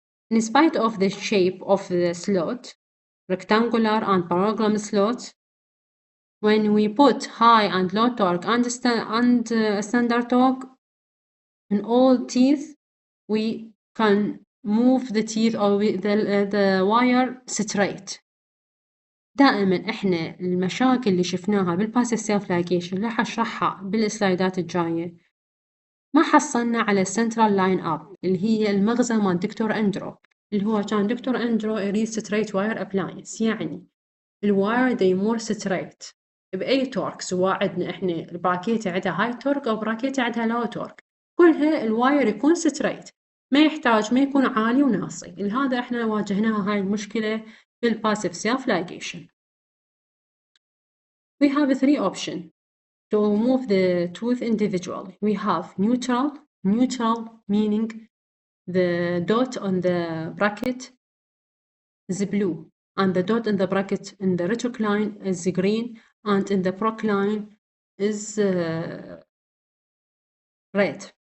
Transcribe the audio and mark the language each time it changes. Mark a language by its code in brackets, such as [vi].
[en] In spite of the shape of the slot, rectangular and parallelogram slots, when we put high and low torque and standard torque in all teeth, we can move the teeth or the wire straight. [ar] دائما احنا المشاكل اللي شفناها بالباسيف سيلف لايجيشن اللي حشرحها بالسلايدات الجاية ما حصلنا على السنترال لاين اب اللي هي المغزى مال دكتور اندرو، اللي هو كان دكتور اندرو يريد ستريت واير ابلاينس، يعني الواير دا يمر ستريت بأي تورك، سواء عندنا احنا البراكيت عندها هاي تورك او براكيت عندها لو تورك، كلها الواير يكون ستريت، ما يحتاج ما يكون عالي وناصي. لهذا احنا واجهناها هاي المشكلة بالباسيف سيلف لايجيشن. [en] We have 3 options to move the tooth individually. We have neutral meaning the dot on the bracket is blue and the dot in the bracket in the retrocline is green and in the procline is red.